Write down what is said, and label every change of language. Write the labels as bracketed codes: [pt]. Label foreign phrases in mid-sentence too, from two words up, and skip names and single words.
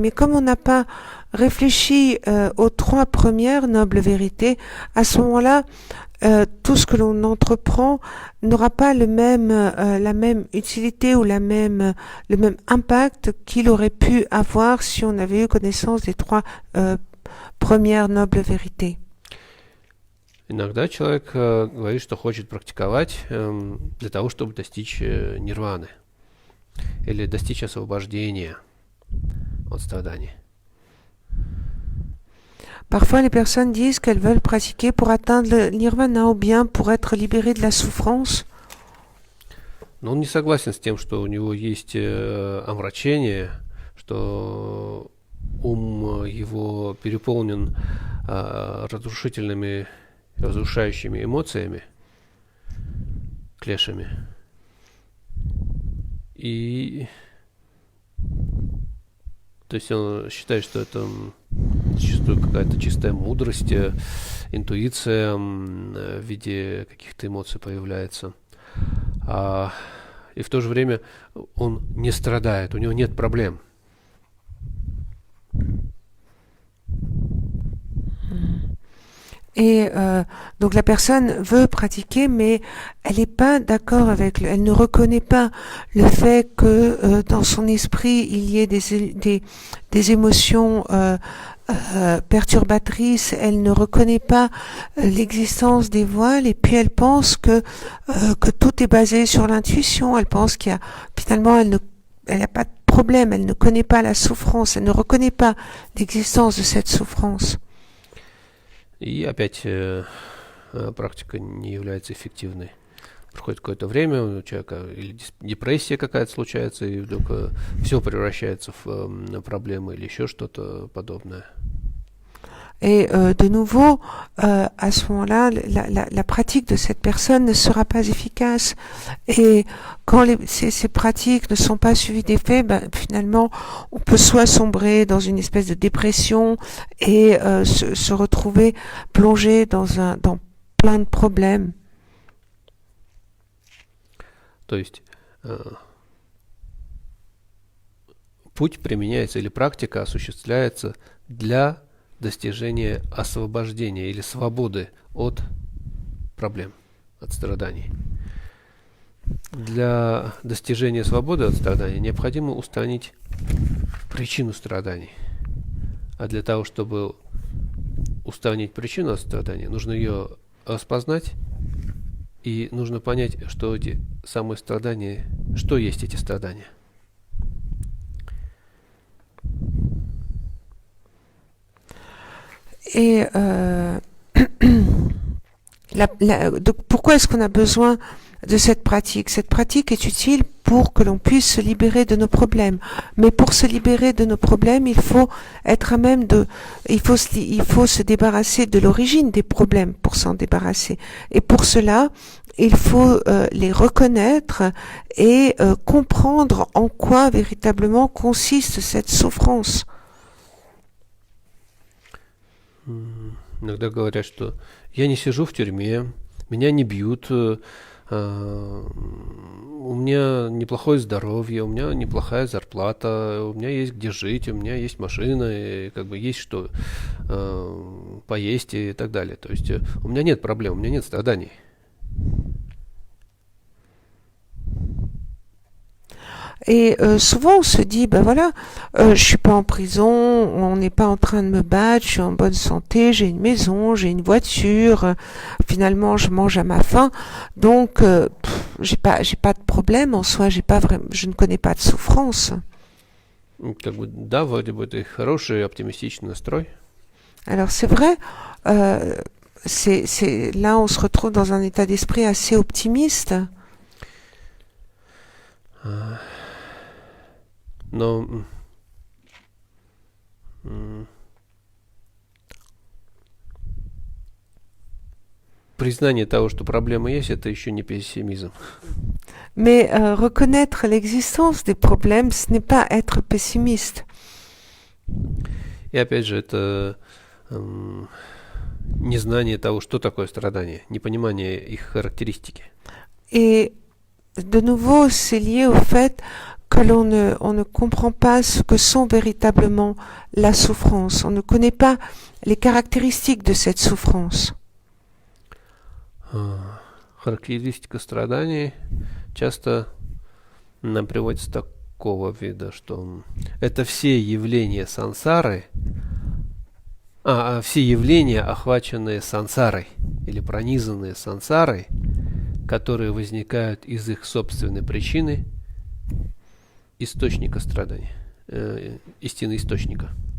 [fr] Mais comme on n'a pas réfléchi aux 3 premières nobles vérités, à ce moment-là, tout ce que l'on entreprend n'aura pas la même utilité ou le même impact qu'il aurait pu avoir si on avait eu connaissance des 3 premières nobles vérités. [ru] Иногда человек говорит, что хочет практиковать для того, чтобы достичь нирваны или достичь освобождения от страданий. [fr] Parfois, les personnes disent qu'elles veulent pratiquer pour atteindre le nirvana ou bien pour être libérées de la souffrance. [ru] Но он не согласен с тем, что у него есть омрачение, что ум его переполнен разрушающими эмоциями, клешами. И то есть он считает, что это зачастую какая-то чистая мудрость, интуиция в виде каких-то эмоций появляется. И в то же время он не страдает, у него нет проблем. [fr] Et donc la personne veut pratiquer, mais elle n'est pas d'accord elle ne reconnaît pas le fait que dans son esprit il y ait des émotions perturbatrices. Elle ne reconnaît pas l'existence des voiles, et puis elle pense que tout est basé sur l'intuition. Elle pense finalement elle n'a pas de problème, elle ne connaît pas la souffrance, elle ne reconnaît pas l'existence de cette souffrance. [ru] И опять практика не является эффективной. Проходит какое-то время, у человека или депрессия какая-то случается, и вдруг все превращается в проблемы или еще что-то подобное. [fr] Et de nouveau, à ce moment-là, la pratique de cette personne ne sera pas efficace. Et quand ces pratiques ne sont pas suivies d'effet, finalement, on peut soit sombrer dans une espèce de dépression et se retrouver plongé dans plein de problèmes. [ru] То есть путь применяется или практика осуществляется для достижения освобождения или свободы от проблем, от страданий. Для достижения свободы от страданий необходимо устранить причину страданий. А для того, чтобы устранить причину от страданий, нужно ее распознать, и нужно понять, что эти самые страдания, что есть эти страдания. [fr] Et donc pourquoi est-ce qu'on a besoin de cette pratique? Cette pratique est utile pour que l'on puisse se libérer de nos problèmes. Mais pour se libérer de nos problèmes, il faut être à même il faut se débarrasser de l'origine des problèmes pour s'en débarrasser. Et pour cela, il faut les reconnaître et comprendre en quoi véritablement consiste cette souffrance. [ru] Иногда говорят, что я не сижу в тюрьме, меня не бьют, у меня неплохое здоровье, у меня неплохая зарплата, у меня есть где жить, у меня есть машина, и как бы есть что поесть и так далее. То есть у меня нет проблем, у меня нет страданий. [fr] Et souvent on se dit, ben voilà, je suis pas en prison, on n'est pas en train de me battre, je suis en bonne santé, j'ai une maison, j'ai une voiture, finalement je mange à ma faim, donc j'ai pas de problème en soi, je ne connais pas de souffrance. [ru] Как бы, да, вроде бы это хороший оптимистичный настрой. [fr] Alors c'est vrai, là on se retrouve dans un état d'esprit assez optimiste. [ru] Но признание того, что проблемы есть, это еще не пессимизм. [fr] Mais reconnaître l'existence des problèmes, ce n'est pas être pessimiste. [ru] И опять же, это незнание того, что такое страдание, непонимание их характеристики. [fr] Et de nouveau, c'est lié au fait que on ne comprend pas ce que sont véritablement la souffrance. On ne connaît pas les caractéristiques de cette souffrance. [ru] Характеристика страданий часто нам приводится такого вида, что это все явления сансары, все явления, охваченные сансарой или пронизанные сансарой, которые возникают из их собственной причины, источника страданий, истины источника.